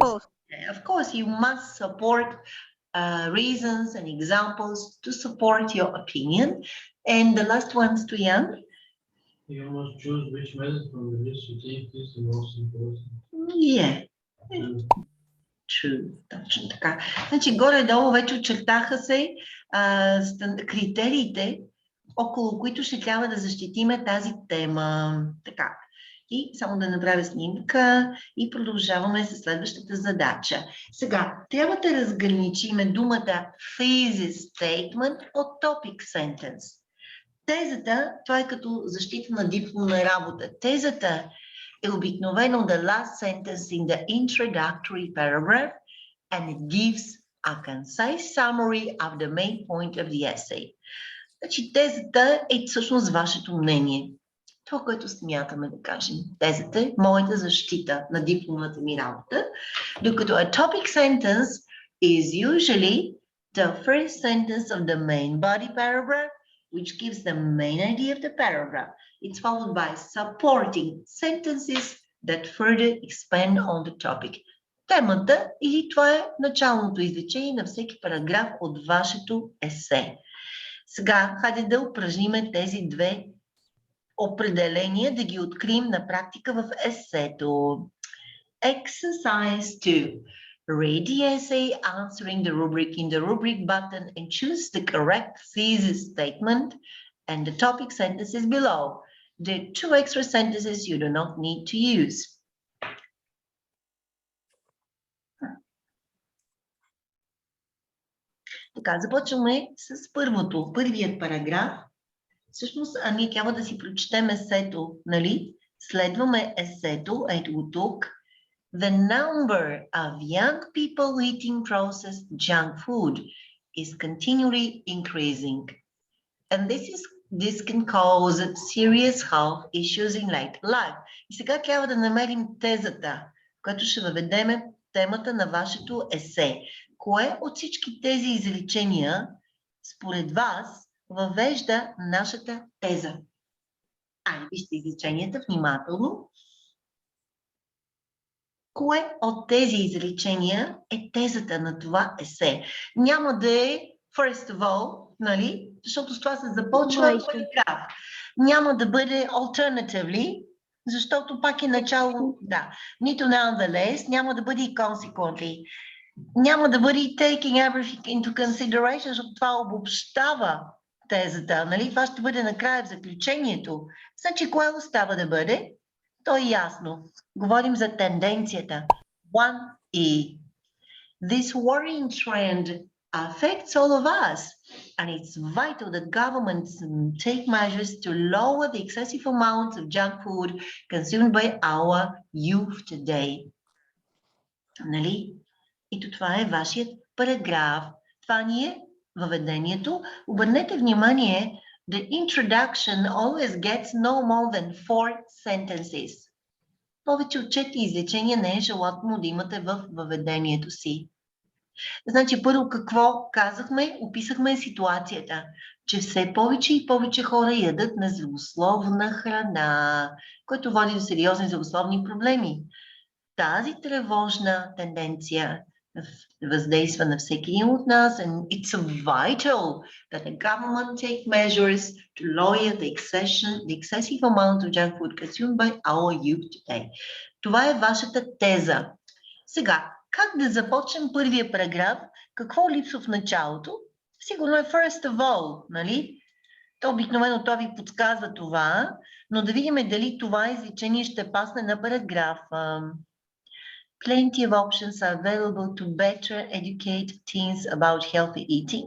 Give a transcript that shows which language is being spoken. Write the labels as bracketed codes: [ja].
[en] False. Yeah, of course, you must support reasons and examples to support your opinion. And the last one's to Jan. You must choose which method from the list you think is the most important. Yeah, True. [bg] Точно така. Значи горе-долу вече очертаха се критериите, около които ще трябва да защитиме тази тема. Така. И само да направя снимка и продължаваме с следващата задача. Сега, трябва да разграничиме думата thesis statement от topic sentence. Тезата, това е като защита на дипломна работа. Тезата е обикновено [en] the last sentence in the introductory paragraph and it gives a concise summary of the main point of the essay. [bg] Значи тезата е всъщност вашето мнение. Това, което смятаме да кажем. Тезата е моята защита на дипломната ми работа, докато [en] a topic sentence is usually the first sentence of the main body paragraph, which gives the main idea of the paragraph. It's followed by supporting sentences that further expand on the topic. [bg] Темата или това е началното изречение на всеки параграф от вашето есе. Сега, хайде да упражниме тези две определения, да ги открием на практика в есето. [en] Exercise 2. Read the essay answering the rubric in the rubric button and choose the correct thesis statement and the topic sentences below. There are 2 extra sentences you do not need to use. [bg] Така, започваме с първият параграф. Всъщност, ние трябва да си прочетем есето, нали? Следваме есето, ето го тук. [en] The number of young people eating processed junk food is continually increasing. And this can cause serious health issues in later life. [bg] И сега трябва да намерим тезата, която ще въведеме темата на вашето есе. Кое от всички тези изречения, според вас, въвежда нашата теза? Вижте изреченията внимателно. Кое от тези изречения е тезата на това есе? Няма да е [en] first of all, [bg] нали? Защото с това се започва параграф. Няма да бъде alternatively, защото пак е начало, да. Нито nonetheless, няма да бъде и consequently. Няма да бъде [en] taking everything into consideration, [bg] защото това обобщава тезата, нали? Това ще бъде накрая в заключението. Значи, кое остава да бъде? То е ясно. Говорим за тенденцията. [en] 1E. This worrying trend affects all of us, and it's vital that governments take measures to lower the excessive amounts of junk food consumed by our youth today. [bg] Нали? Ето това е вашият параграф. Това ни е въведението. Обърнете внимание, [en] the introduction always gets no more than 4 sentences. [bg] Повече от 4 изречения не е желателно да имате в въведението си. Значи първо какво казахме? Описахме ситуацията, че все повече и повече хора ядат нездравословна храна, което води до сериозни здравословни проблеми. Тази тревожна тенденция въздейства на всеки един от нас, [en] and it's vital that the government take measures to lower the excessive amount of junk food consumed by our youth today. [bg] Това е вашата теза. Сега, как да започнем първия параграф? Какво липсва в началото? Сигурно е [en] first of all, [bg] нали? То обикновено това ви подсказва това, но да видим дали това изречение ще пасне на параграфа. [en] Plenty of options are available to better educate teens about healthy eating.